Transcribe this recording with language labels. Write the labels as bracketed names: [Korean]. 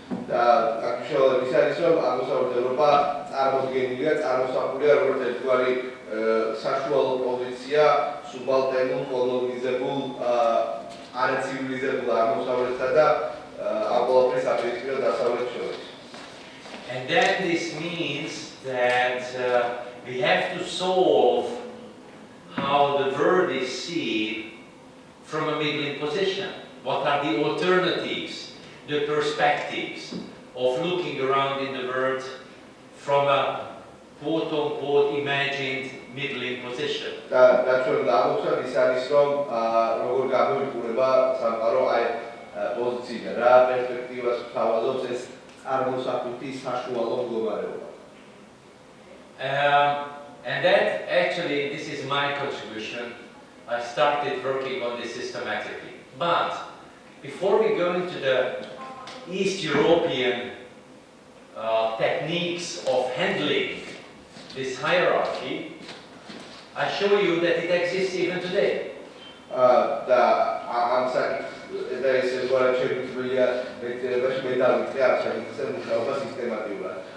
[Georgian] და აქ ის არის რომ აღმოსავლეთ ევროპა წარმოდგენილია, წარმოსახულია როგორც ერთგვარი საშუალო პოზიცია სუბალტერნულ კოლონიზებულ არცივილიზებულ აღმოსავლეთსა და ამ ყველაფრის აპირისპირო დასავლეთ შორის. [English] And then this means that we have to solve how the world is seen from a middling position. What are the alternatives, the perspectives of looking around in the world from a quote-unquote imagined middling position? [Georgian] და ჩვენ დავუხსნათ ის არის რომ როგორ გამოიყურება სამყარო აი პოზიციიდან რა პერსპექტივას თავაზობს ეს წარმოსახვითი საშუალო მდგომარეობა. [English] And that actually, this is my contribution. I started working on this systematically. But before we go into the East European techniques of handling this hierarchy, I show you that it exists even today. [Georgian] და ამ საკითხს და ეს როგორ შეგვიძლია მეცნიერებაში მე დავიწყე ამ საკითხზე მუშაობა სისტემატიურად.